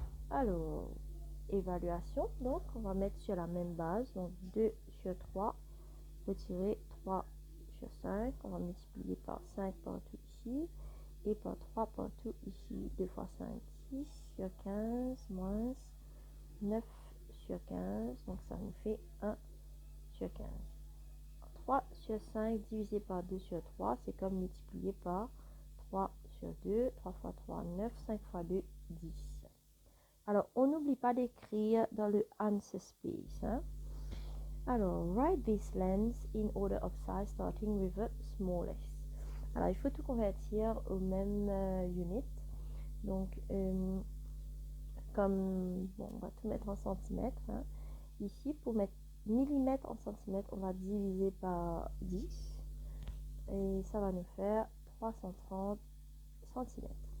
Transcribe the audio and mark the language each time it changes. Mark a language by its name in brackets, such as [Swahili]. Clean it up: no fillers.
[French] Alors, évaluation, donc on va mettre sur la même base, donc 2 sur 3, retirer 3 sur 5, on va multiplier par 5 partout ici, et par 3 partout ici, 2 fois 5, 6 sur 15, moins 9 sur 15, donc ça nous fait 1 sur 15. 3 sur 5 divisé par 2 sur 3, c'est comme multiplier par 3 sur 2, 3 fois 3, 9, 5 fois 2, 10. Alors, on n'oublie pas d'écrire dans le answer space. Hein? [English] Alors, write this length in order of size starting with the smallest. [French] Alors, il faut tout convertir au même unit. Donc, comme, bon, on va tout mettre en centimètres. Hein. Ici, pour mettre millimètres en centimètres, on va diviser par 10. Et ça va nous faire 330 centimètres.